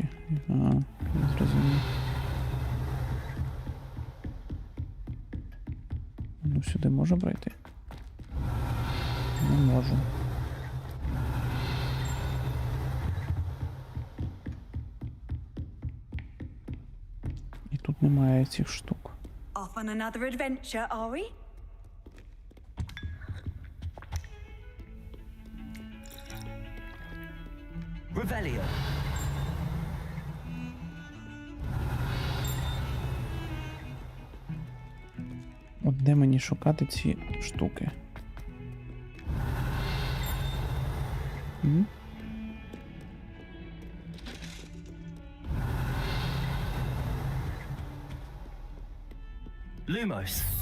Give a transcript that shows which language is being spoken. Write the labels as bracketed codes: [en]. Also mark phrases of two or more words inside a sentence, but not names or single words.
[uk] Я зрозумів. Ну сюди можу пройти? Не можу. І тут немає цих штук. [en] Off on another adventure, are we? Revelio. [uk] От де мені шукати ці штуки? Lumos.